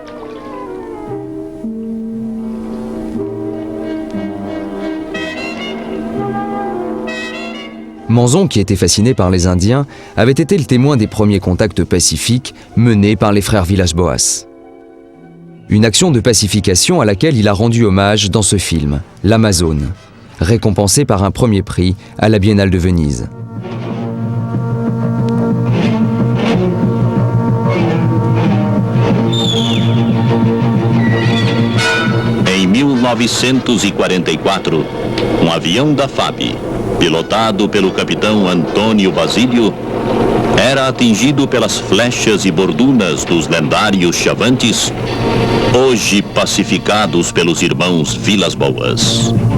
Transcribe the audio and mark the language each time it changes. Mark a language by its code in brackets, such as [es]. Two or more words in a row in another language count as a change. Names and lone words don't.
[fr] Manzon, qui était fasciné par les Indiens, avait été le témoin des premiers contacts pacifiques menés par les frères Villas-Boas. Une action de pacification à laquelle il a rendu hommage dans ce film, L'Amazone, récompensé par un premier prix à la Biennale de Venise. [pt] Em 1944, avião da FAB, pilotado pelo capitão Antônio Basílio, era atingido pelas flechas e bordunas dos lendários Chavantes, hoje pacificados pelos irmãos Villas-Boas.